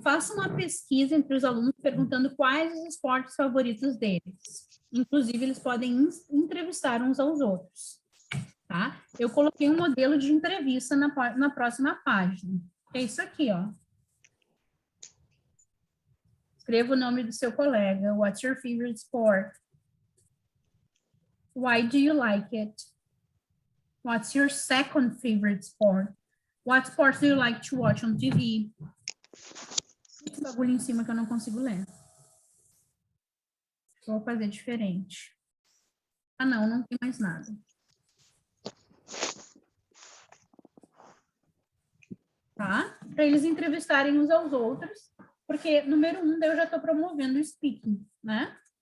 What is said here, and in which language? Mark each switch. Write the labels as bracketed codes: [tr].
[pt] Faça uma pesquisa entre os alunos perguntando quais os esportes favoritos deles. Inclusive, eles podem entrevistar uns aos outros. Tá? Eu coloquei um modelo de entrevista na próxima página. É isso aqui, ó. Escreva o nome do seu colega. [en] What's your favorite sport? Why do you like it? What's your second favorite sport? What sports do you like to watch on TV? [pt] Esse bagulho em cima que eu não consigo ler. Vou fazer diferente. Ah, não tem mais nada. Tá? Para eles entrevistarem uns aos outros, porque, número 1, eu já estou promovendo o speaking, né?